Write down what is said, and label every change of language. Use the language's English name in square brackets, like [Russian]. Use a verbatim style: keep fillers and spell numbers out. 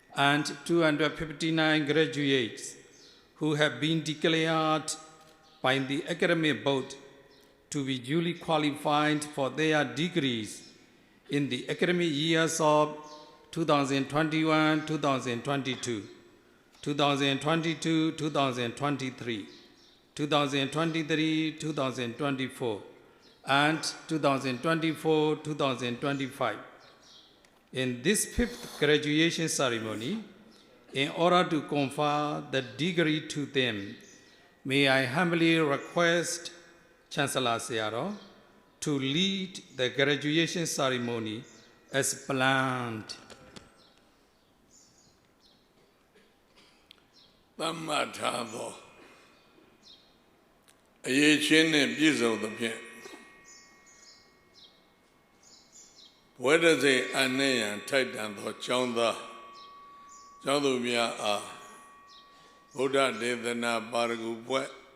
[English] and two hundred fifty-nine graduates who have been declared by the Academic Board to be duly qualified for their degrees in the academic years of twenty twenty-one twenty twenty-two, twenty twenty-two twenty twenty-three, twenty twenty-three twenty twenty-four, and twenty twenty-four twenty twenty-five. In this fifth graduation ceremony, in order to confer the degree to them, may I humbly request Chancellor Sierra to lead the graduation ceremony as planned. [Burmese] သမ္မာထာသောအရေးချင်းနှင့်ပြည့်စုံသဖြင့်ဝိဒ္ဓစေအနှင်းရန်ထိုက်တန်သောကျောင်းသားကျောင်းသူများအားဗုဒ္ဓဒေသနာပါရဂူဘွဲ့